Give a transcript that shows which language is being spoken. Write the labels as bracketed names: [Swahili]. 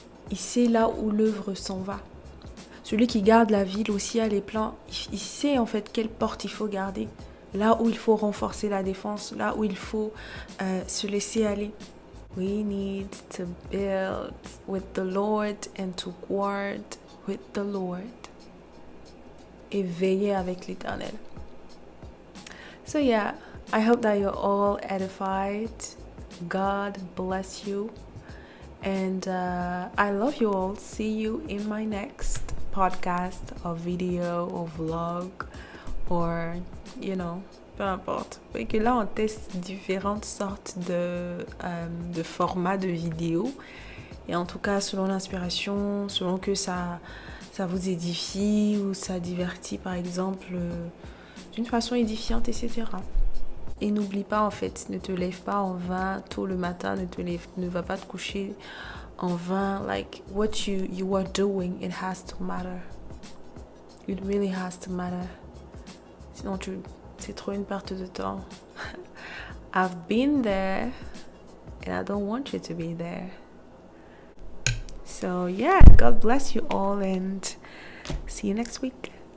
[French] Il sait là où l'œuvre s'en va. Celui qui garde la ville aussi a les plans. Il sait en fait quelle porte il faut garder. Là où il faut renforcer la défense. Là où il faut se laisser aller. [English] We need to build with the Lord and to guard with the Lord. [French] Et veiller avec l'Éternel. [English] So yeah, I hope that you're all edified. God bless you. And I love you all. See you in my next podcast or video or vlog or, you know, [French] peu importe. Et que là, on teste différentes sortes de formats de vidéos. Et en tout cas, selon l'inspiration, selon que ça vous édifie ou ça divertit, par exemple, d'une façon édifiante, etc. Et n'oublie pas, en fait, ne te lève pas en vain tôt le matin, ne va pas te coucher en vain. [English] Like, what you are doing, it has to matter. It really has to matter. [French] Sinon, c'est trop une perte de temps. [English] I've been there, and I don't want you to be there. So, yeah, God bless you all, and see you next week.